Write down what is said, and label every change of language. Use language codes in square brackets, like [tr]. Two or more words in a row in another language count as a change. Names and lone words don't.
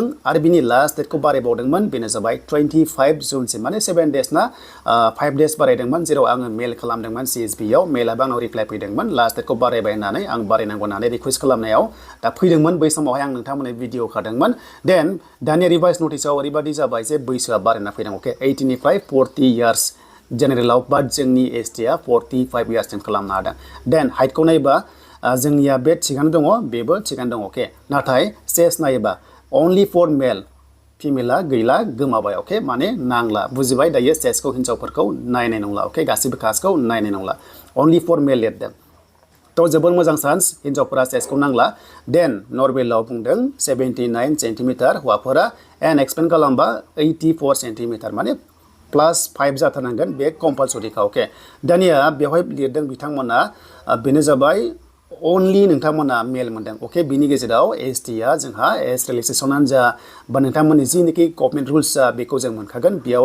[brx] आरो बिनि लास्ट डेटखौ बारायबावदोंमोन बेनो जाबाय 25 जुनसिम माने 7 डेज ना 5 डेज बारायदोंमोन जेराव आङो मेल खालामदोंमोन CSB आव मेलाबो आंनाव रिप्लाइ फैदोंमोन लास्ट डेटखौ बारायबाय होननानै आं बारायनांगौ होननानै रिकुवेस्ट खालामनायाव दा फैदोंमोन बै समावहाय आं नोंथांमोननो भिडिअ खादोंमोन देन दानि रिभाइज नटिसआव ओरैबादि जाबाय जे बैसोआ बारायना फैदों अके 18 निफ्राय 40 इयार्स जेनेरेलाव बाट जोंनि ST आ 45 इयार्ससिम खालामनो हादों देन हाइटखौ नायोबा जोंनिया बे थिगानो दङ बेबो थिगानो दङ अके नाथाय चेस्ट नायोबा [en] only for male [brx] फिमेला गैला गोमाबाय अके माने नांला बुजिबाय दायो चेस्टखौ हिनजावफोरखौ नायनाय नंला अके गासिबो कास्टखौ नायनाय नंला [en] only for male [brx] लिरदों थ' जोबोर मोजां चान्स हिनजावफोरा चेस्टखौ नांला देन नर्मेलाव बुंदों 79 सेन्टिमिटार हौवाफोरा [en] and expand [brx] खालामबा 84 सेन्टिमिटार माने +5 जाथारनांगोन बे कम्पालसरिखा अके दानिया बेवहाय लिरदों बिथांमोना बेनो जाबाय only नोंथांमोना मेल मोनदों अके बिनि गेजेराव ST आ जोंहा एज रिलेक्सेसनानो जा बा नोंथांमोननि जिनिखि [en] government rules [brx] बेखौ जों मोनखागोन बेयाव